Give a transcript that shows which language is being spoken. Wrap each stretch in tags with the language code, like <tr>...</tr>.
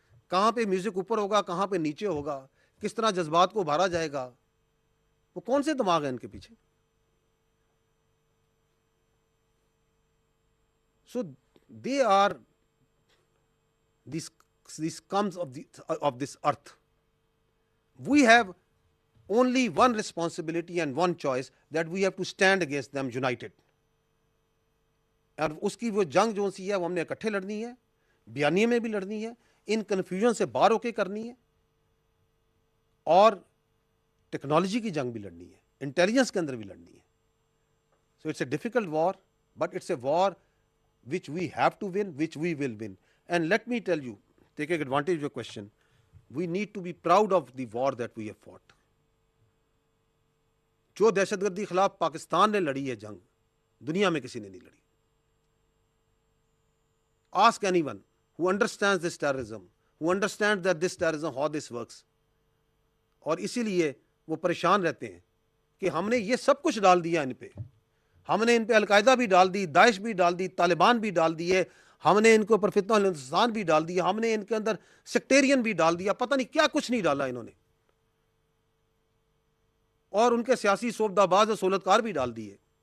<ur>کہاں پہ میوزک اوپر ہوگا، کہاں پہ نیچے ہوگا، کس طرح جذبات کو ابھارا جائے گا، وہ کون سے دماغ ہیں ان کے پیچھے؟</ur> <en>So they are these scums of this earth. We have only one responsibility and one choice, that we have to stand against them united.</en> <ur>اور اس کی وہ جنگ جو سی ہے وہ ہم نے اکٹھے لڑنی ہے, بیانیے میں بھی لڑنی ہے, ان کنفیوژن سے باہر ہو کے کرنی ہے, اور ٹیکنالوجی کی جنگ بھی لڑنی ہے, انٹیلیجنس کے اندر بھی لڑنی ہے.</ur> <en>So it's a difficult war, but it's a war which we have to win, which we will win. And let me tell you, taking advantage of your question, we need to be proud of the war that we have fought.</en> <ur>جو دہشت گردی خلاف پاکستان نے لڑی ہے جنگ, دنیا میں کسی نے نہیں لڑی.</ur> <en>Ask anyone who understands this terrorism, who understands that this terrorism, how this works.</en> <ur>اور اسی لیے وہ پریشان رہتے ہیں کہ ہم نے یہ سب کچھ ڈال دیا ان پہ, ہم نے ان پہ القاعدہ بھی ڈال دی, داعش بھی ڈال دی, طالبان بھی ڈال دیے, ہم نے ان کے اوپر فتنہ الانسان بھی ڈال دیا, ہم نے ان کے اندر سیکٹیرین بھی ڈال دیا, پتہ نہیں کیا کچھ نہیں ڈالا انہوں نے, اور ان کے سیاسی سوبدہ باز اور سہولتکار بھی ڈال دیے.</ur>